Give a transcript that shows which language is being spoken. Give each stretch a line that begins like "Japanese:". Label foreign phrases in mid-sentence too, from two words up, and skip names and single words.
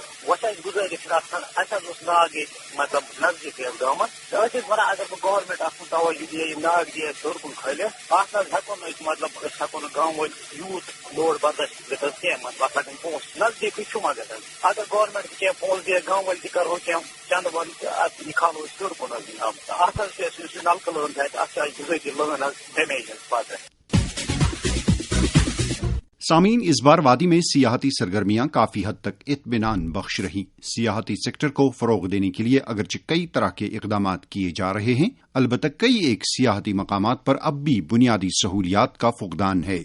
Kashmiri: وۄنۍ چھِ اَسہِ گُزٲرِش رژھن اَسہِ حظ اوس ناگ ییٚتہِ مطلب نزدیٖکٕے حظ گامس تہٕ أسۍ ٲسۍ ونان اگر بہٕ گورمنٹ اتھ کُن توجہ دِیہِ یہِ ناگ دِیہِ اَسہِ ہیوٚر کُن کھٲلِتھ اتھ نہ حظ ہٮ۪کو نہٕ أسۍ مطلب أسۍ ہٮ۪کو نہٕ گامہٕ وٲلۍ یوٗت لوڈ برداشت کٔرِتھ حظ کینٛہہ مطلب اتھ لگن پونٛسہٕ نزدیٖکٕے چھُ مگر حظ اگر گورمنٹ کینٛہہ پونٛسہٕ دِیہِ گامہٕ وٲلۍ تہِ کرہو کینٛہہ چندٕ وندٕ تہٕ اتھ یہِ کھالو أسۍ ہیوٚر کُن حظ جناب تہٕ اتھ حظ چھِ اَسہِ یُس یہِ نلکہٕ لٲن چھِ اَتہِ اتھ چھِ اَسہِ بِذٲتی لٲن حظ ڈیمیج حظ پتہٕ۔
Urdu: سامعین، اس بار وادی میں سیاحتی سرگرمیاں کافی حد تک اطمینان بخش رہیں۔ سیاحتی سیکٹر کو فروغ دینے کے لیے اگرچہ کئی طرح کے اقدامات کیے جا رہے ہیں، البتہ کئی ایک سیاحتی مقامات پر اب بھی بنیادی سہولیات کا فقدان ہے۔